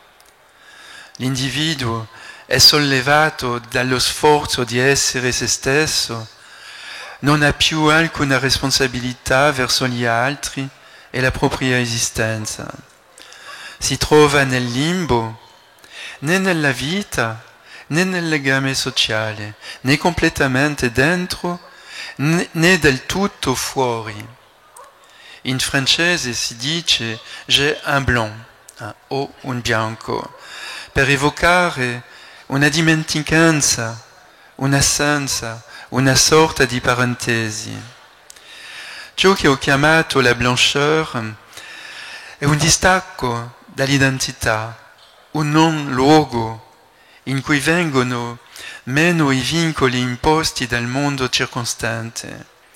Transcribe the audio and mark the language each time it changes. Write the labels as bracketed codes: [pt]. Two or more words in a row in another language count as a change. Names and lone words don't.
[it] L'individuo è sollevato dallo sforzo di essere se stesso, non ha più alcuna responsabilità verso gli altri e la propria esistenza. Si trova nel limbo, né nella vita, né nel legame sociale, né completamente dentro, né del tutto fuori. In francese si dice [fr] j'ai un blanc, [it] o un bianco, per evocare una dimenticanza, un'assenza, una sorta di parentesi. Ciò che ho chiamato la blancheur è un distacco dall'identità, un non luogo in cui vengono meno i vincoli imposti dal mondo circostante.